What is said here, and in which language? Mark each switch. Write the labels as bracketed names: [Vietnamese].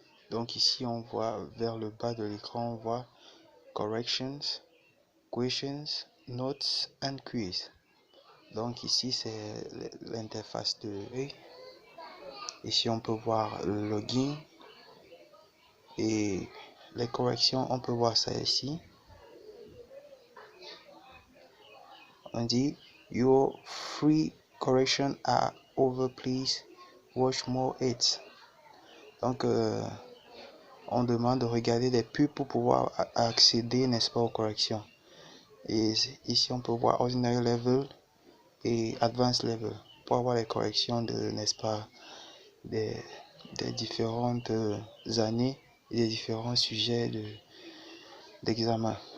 [French] Donc, ici, on voit vers le bas de l'écran, on voit Corrections, Questions, Notes and Quiz. Donc, ici, c'est l'interface de E. Ici, on peut voir le login. Et les corrections, on peut voir ça ici. On dit [English] your free corrections are over, please watch more hits. [French] Donc on demande de regarder des pubs pour pouvoir accéder, n'est-ce pas, aux corrections. Et ici on peut voir ordinary level et advanced level pour avoir les corrections de, n'est-ce pas, des différentes années et des différents sujets d'examen.